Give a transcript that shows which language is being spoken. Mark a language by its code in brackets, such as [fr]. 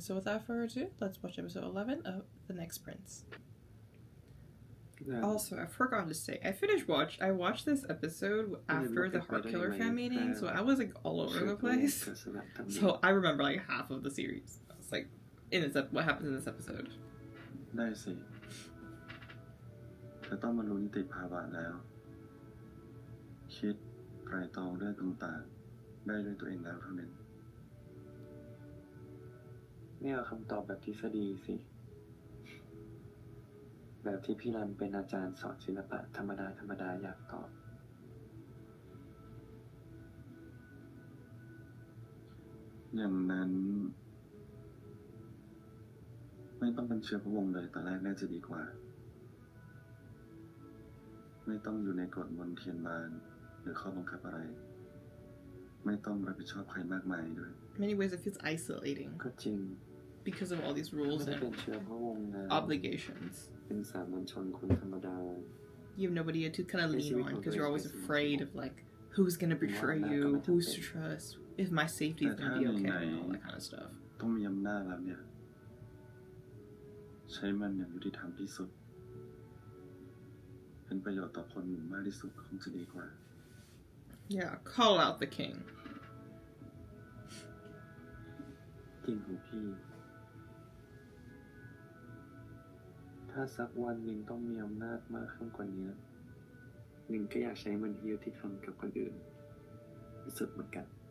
[en] So without further ado, let's watch episode 11 of The Next Prince. Also, I forgot to say, I watched this episode after the Heart Killer fan meeting, so I was like all over the place. So I remember like half of the series. It's like what happens in this episode. [th] ได้สิแต่ต้องมารู้นิติภาวะแล้วคิดไตร่ตรองเรื่องต่างๆได้ด้วยตัวเองแล้วเท่านั้นไม่เอาคำตอบแบบทฤษฎีสิแบบที่พี่รันเป็นอาจารย์สอนศิลปะธรรมดาอยากตอบ อย่างนั้นไม่ต้องเป็นเชื้อพระวงศ์เลยแต่แรกน่าจะดีกว่าไม่ต้องอยู่ในกฎมนเทียนบานหรือข้อบังคับอะไรไม่ต้องรับผิดชอบใครมากมายด้วย [en] Many ways it feels isolating [th] ก็จริง [en] because of all these rules and obligations. [th] เป็นสามัญชนคนธรรมดา [en] You have nobody to kind of lean on because you're always afraid of like who's gonna betray you, who's to trust, if my safety is gonna be okay, and all that kind of stuff. [th] ต้องมีอำนาจแล้วเนี่ยใช้มันอย่างยุติธรรมที่สุดเป็นประโยชน์ต่อคนหมู่มากที่สุดคงจะดีกว่า [en] Yeah, call out the king. [th] จริงของพี่ถ้าสักวันหนึ่งต้องมีอำนาจมากขึ้นกว่านี้หนึ่งก็อยากใช้มันที่ยุติธรรมกับคนอื่นที่สุดเหมือนกัน